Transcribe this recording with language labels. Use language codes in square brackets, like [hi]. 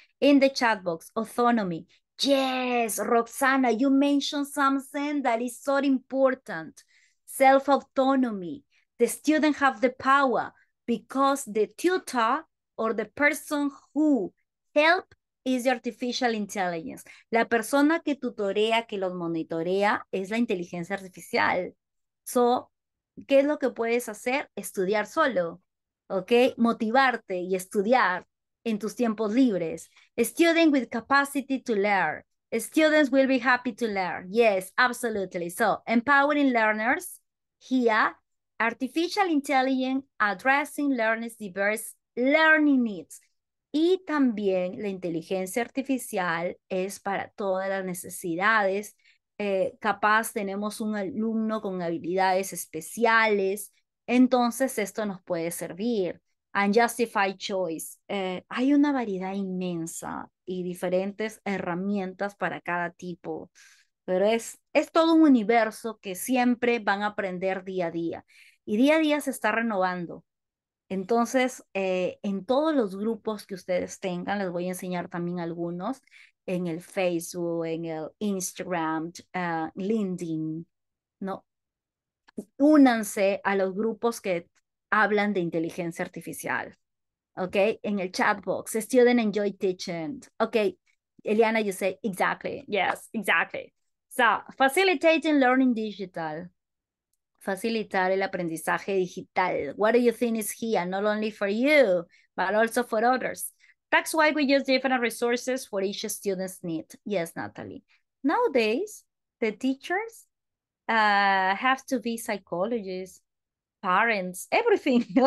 [en] In the chat box, autonomy. Yes, Roxana, you mentioned something that is so important. Self-autonomy. The student have the power because the tutor or the person who help is the artificial intelligence. [es] La persona que tutorea, que los monitorea, es la inteligencia artificial. [en] So, [es] ¿qué es lo que puedes hacer? Estudiar solo, ¿ok? Motivarte y estudiar en tus tiempos libres. [en] A student with capacity to learn. Students will be happy to learn. Yes, absolutely. So, empowering learners here, artificial intelligence addressing learners' diverse learning needs. [es] Y también la inteligencia artificial es para todas las necesidades. Capaz tenemos un alumno con habilidades especiales, entonces esto nos puede servir. [en] Unjustified choice. [es] Hay una variedad inmensa y diferentes herramientas para cada tipo, pero es todo un universo que siempre van a aprender día a día. Y día a día se está renovando. Entonces, en todos los grupos que ustedes tengan, les voy a enseñar también algunos, en el Facebook, en el Instagram, LinkedIn, ¿no? Únanse a los grupos que hablan de inteligencia artificial, ¿ok? En el chat box, [en] student enjoy teaching. Ok, Eliana, you say, exactly, yes, exactly. So, facilitating learning digital. [es] Facilitar el aprendizaje digital. [en] What do you think is here? Not only for you, but also for others. That's why we use different resources for each student's need. Yes, Natalie. Nowadays, the teachers have to be psychologists, parents, everything.